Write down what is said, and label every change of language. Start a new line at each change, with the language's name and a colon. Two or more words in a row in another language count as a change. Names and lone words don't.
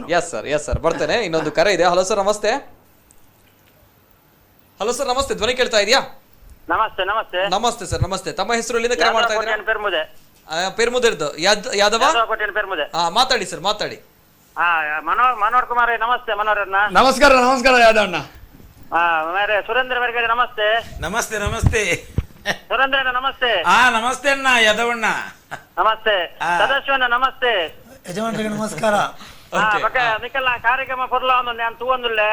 Kannada: ಬರ್ತೇನೆ. ಇನ್ನೊಂದು ಕರೆ ಇದೆ. ಹಲೋ ಸರ್, ನಮಸ್ತೆ. ಹಲೋ ಸರ್, ನಮಸ್ತೆ. ಧ್ವನಿ ಕೇಳ್ತಾ ಇದೆಯಾ? ನಮಸ್ತೆ ಸರ್, ನಮಸ್ತೆ. ತಮ್ಮ ಹೆಸರು ಎಲ್ಲಿಂದ ಕರೆ ಮಾಡ್ತಾ ಇದ್ದೀರಾ? ಪೆರ್ಮುದೆರ್ದು ಯಾದವ. ಮಾತಾಡಿ ಸರ್, ಮಾತಾಡಿ. ಮನೋಹರ್ ಕುಮಾರ್, ನಮಸ್ತೆ. ಮನೋಹರನ್ನ ನಮಸ್ಕಾರ. ನಮಸ್ಕಾರ ಯಾದವಣ್ಣ. ಸುರೇಂದ್ರ ವರ್ಗಡೆ ನಮಸ್ತೆ. ನಮಸ್ತೆ. ಸುರೇಂದ್ರಣ್ಣ ನಮಸ್ತೆ. ನಮಸ್ತೆ ಅಣ್ಣ ಯಾದವಣ್ಣ. ನಮಸ್ತೆ. ಸದಾಶಿವಣ್ಣ ನಮಸ್ತೆ. ಯಜಮಾನ್ರಿಗೆ ನಮಸ್ಕಾರ.
Tulu: ನಿಖಲ್ ಕಾರ್ಯಕ್ರಮ ಕೊರ್ಲ ನಾನು ತೂವೊಂದುಲ್ಲೆ.